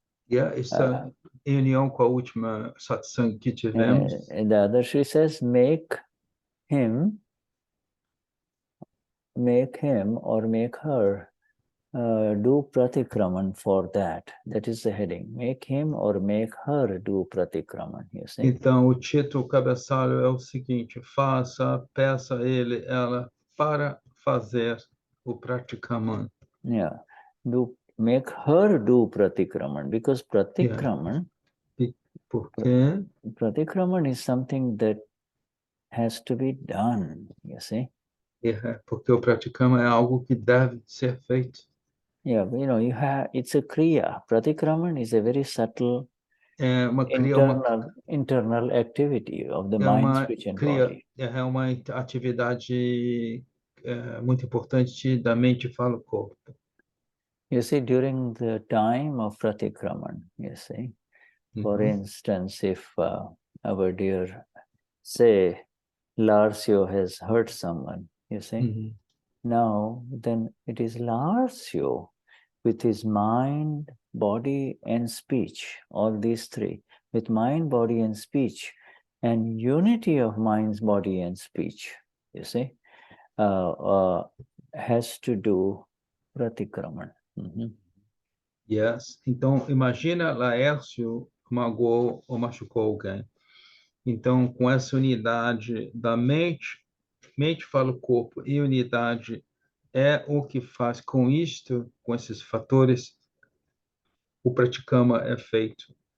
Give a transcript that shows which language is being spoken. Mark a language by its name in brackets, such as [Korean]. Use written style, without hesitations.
[Portuguese] Essa em união com a última satsang que tivemos. [English] And the other, she says, make him or make her do pratikraman for that. That is the heading. Make him or make her do pratikraman, you see. [Portuguese] Então, o título, o cabeçalho é o seguinte: peça ela para fazer o pratikraman. [English] Yeah. make her do pratikraman, because pratikraman, [Portuguese] Porque [English] pratikraman is something that has to be done, you see. [Portuguese] porque o praticama é algo que deve ser feito. [English] Yeah, it's a kriya. Pratikraman is a very subtle [Portuguese] É uma [English] internal activity of the mind, speech, and body. [Portuguese] É uma atividade muito importante da mente, fala, o corpo. [English] You see, during the time of pratikraman, you see, for instance, if our dear, say, Larsio has hurt someone, you see, now then it is Larsio with his mind, body, and speech, all these three, with mind, body, and speech, and unity of minds, body, and speech, you see, has to do pratikraman. Yes. [Portuguese] Então, imagina Laércio magoou ou machucou alguém. Então, com essa unidade da mente fala o corpo, e unidade é o que faz com isto, com esses fatores, o praticama é feito.